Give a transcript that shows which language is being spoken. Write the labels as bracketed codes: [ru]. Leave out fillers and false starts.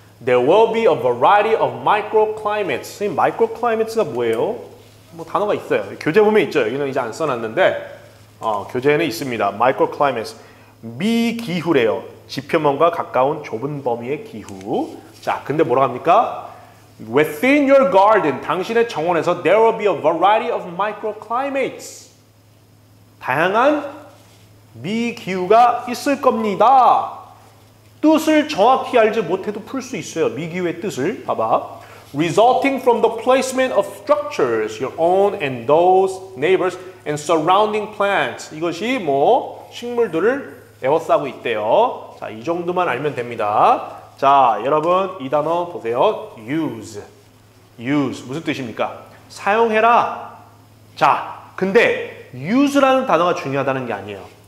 [en] There will be a variety of microclimates. [ko] 이 microclimates가 뭐예요? 뭐 단어가 있어요. 교재 보면 있죠. 여기는 이제 안 써놨는데 교재에는 있습니다. microclimates. 미기후래요. 지표면과 가까운 좁은 범위의 기후. 자, 근데 뭐라고 합니까? [en] Within your garden, [ko] 당신의 정원에서 [en] there will be a variety of microclimates. [ko] 다양한 미기후가 있을 겁니다. 뜻을 정확히 알지 못해도 풀 수 있어요. 미기후의 뜻을. 봐봐. [en] Resulting from the placement of structures, your own and those neighbors and surrounding plants. [ko] 이것이 뭐 식물들을 에워싸고 있대요. 자, 이 정도만 알면 됩니다. 자, 여러분 이 단어 보세요. use. 무슨 뜻입니까? 사용해라. 자, 근데 use라는 단어가 중요하다는 게 아니에요.